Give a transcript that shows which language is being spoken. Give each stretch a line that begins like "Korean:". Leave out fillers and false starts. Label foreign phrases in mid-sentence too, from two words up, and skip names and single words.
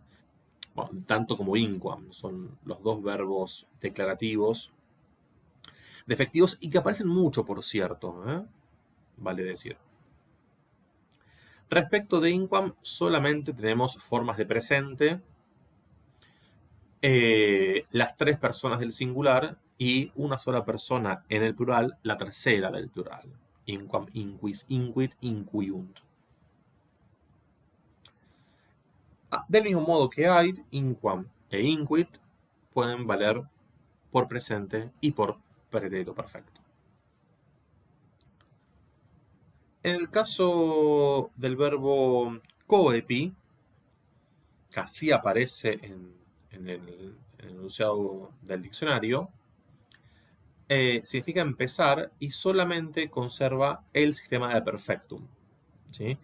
Spanish: Bueno, tanto como inquam, son los dos verbos declarativos, defectivos y que aparecen mucho, por cierto, vale decir. Respecto de inquam, solamente tenemos formas de presente, las tres personas del singular y una sola persona en el plural, la tercera del plural.
Latin: Inquam, inquis, inquit, inquiunt.
Spanish: Del mismo modo que ait, inquam e inquit pueden valer por presente y por pretérito perfecto. En el caso del verbo coepi, que así aparece en el enunciado del diccionario, significa empezar y solamente conserva el sistema de perfectum, ¿sí?